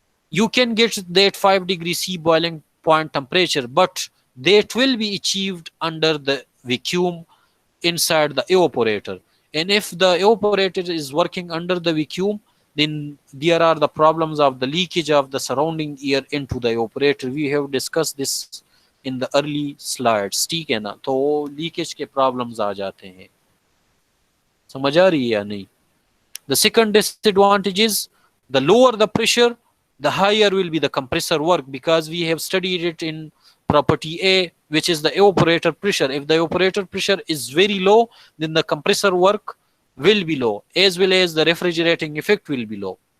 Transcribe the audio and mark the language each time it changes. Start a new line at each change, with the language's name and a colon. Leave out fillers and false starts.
English: You can get that 5 degrees C boiling point temperature, but that will be achieved under the vacuum inside the evaporator. And if the evaporator is working under the vacuum, then there are the problems of the leakage of the surrounding air into the evaporator. We have discussed this in the early slides.
Hindi: ठीक है ना? तो leakage के problems आ जाते हैं। समझ आ रही है या नहीं?
English: The second disadvantage is the lower the pressure, the higher will be the compressor work, because we have studied it in property A, which is the evaporator pressure. If the evaporator pressure is very low, then the compressor work will be low, as well as the refrigerating effect will be low.